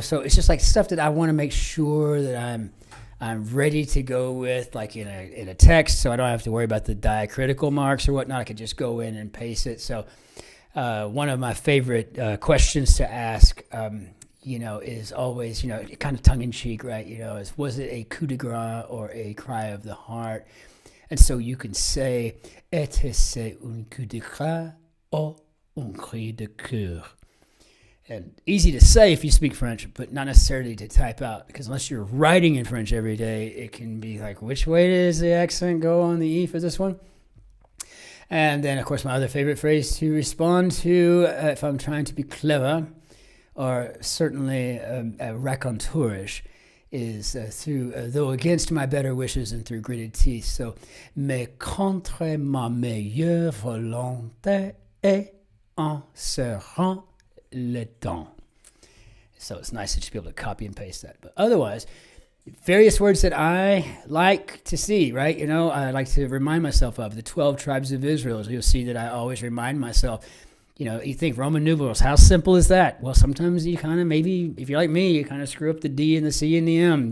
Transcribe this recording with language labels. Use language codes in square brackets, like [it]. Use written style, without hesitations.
[en] So it's just like stuff that I want to make sure that I'm ready to go with, like in a text, so I don't have to worry about the diacritical marks or whatnot. I could just go in and paste it. So one of my favorite questions to ask, is always, kind of tongue-in-cheek, right? Was it a coup de grace or a cry of the heart? And so you can say, [fr] était-ce un coup de grace ou un cri de cœur? [en] And easy to say if you speak French, but not necessarily to type out, because unless you're writing in French every day, it can be like, which way does the accent go on the E for this one? And then, of course, my other favorite phrase to respond to, if I'm trying to be clever, or certainly raconteurish, is through, though against my better wishes and through gritted teeth. [fr] So, mais contre ma meilleure volonté et en serrant le temps. [en] So it's nice to just be able to copy and paste that. But otherwise, various words that I like to see, right? I like to remind myself of the 12 tribes of Israel. You'll see that I always remind myself, you think Roman numerals, how simple is that? Well, sometimes you kind of, maybe, if you're like me, you kind of screw up the D and the C and the M.